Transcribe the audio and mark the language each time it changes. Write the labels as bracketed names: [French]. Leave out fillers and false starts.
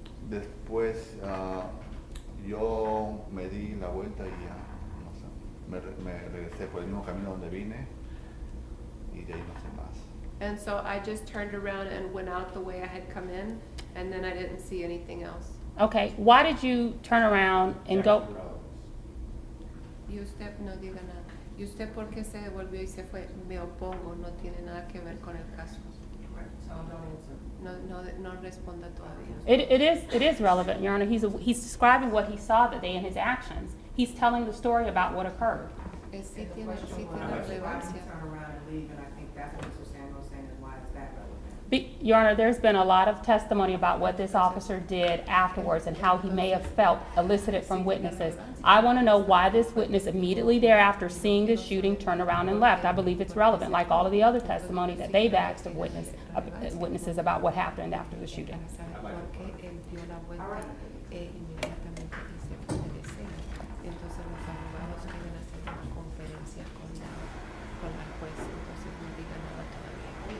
[Spanish] Después yo me di la vuelta y ya, no sé, me regresé por el mismo camino donde vine y de ahí no sé más. [English] And so I just turned around and went out the way I had come in, and then I didn't see anything else. Okay. Why did you turn around and go? [Spanish] Y usted no diga nada. ¿Y usted por qué se devolvió y se fue? Me opongo, no tiene nada que ver con el caso. [English] Correct. So tell him don't answer. [Spanish] No responda todavía. [English] It is relevant, Your Honor. He's describing what he saw that day in his actions. He's telling the story about what occurred. [Spanish] Sí [English] And the [Spanish] tiene [English] question was, why did [Spanish] relevancia. [English] you turn around and leave? And I think that's what Mr. Samuel's saying, is why is that relevant? Your Honor, there's been a lot of testimony about what this officer did afterwards and how he may have felt elicited from witnesses. I want to know why this witness immediately thereafter seeing the shooting turned around and left. I believe it's relevant, like all of the other testimony that they've asked of witnesses about what happened after the shooting. [Spanish] Para saber por qué él dio la vuelta e inmediatamente y se fue de escena. Entonces los abogados quieren hacer una conferencia con la juez, entonces no diga nada todavía.